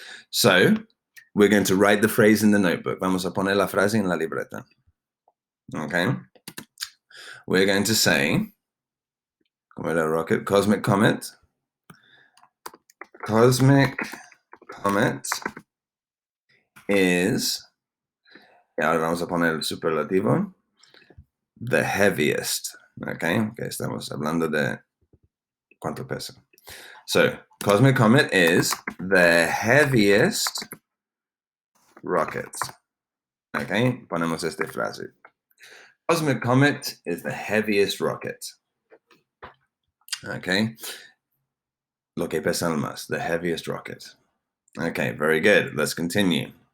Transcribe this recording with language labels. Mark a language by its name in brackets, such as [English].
[English] So we're going to write the phrase in the notebook. [Spanish] Vamos a poner la frase en la libreta. [English] Okay. We're going to say, [Spanish] como era [English] rocket, Cosmic Comet. Cosmic Comet is, [Spanish] y ahora vamos a poner el superlativo, [English] the heaviest. [Spanish] Okay, estamos hablando de cuánto pesa. [English] So, Cosmic Comet is the heaviest rocket. [Spanish] Okay, ponemos esta frase. [English] Cosmic Comet is the heaviest rocket. Okay, [Spanish] lo que pesa más, [English] the heaviest rocket. Okay, very good. Let's continue.